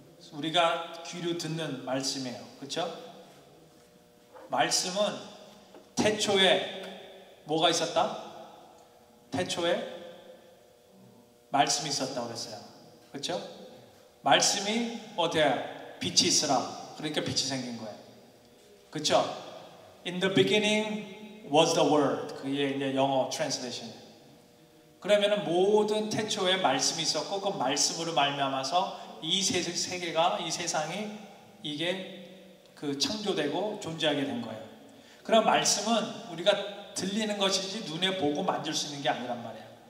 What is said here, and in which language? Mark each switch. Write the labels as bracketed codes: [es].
[ko] 우리가 귀로 듣는 말씀이에요. 그렇죠? 말씀은 태초에 뭐가 있었다? 태초에 말씀이 있었다고 그랬어요. 그렇죠? 말씀이 어때요? 빛이 있으라. 그러니까 빛이 생긴 거예요. 그렇죠? [en] In the beginning was the word. [ko] 그게 이제 영어 트랜스레이션. 그러면은 모든 태초에 말씀이 있었고 그 말씀으로 말미암아서 이 세계가, 이 세상이 이게 그 창조되고 존재하게 된 거예요. 그럼 말씀은 우리가 들리는 것이지 눈에 보고 만질 수 있는 게 아니란 말이에요.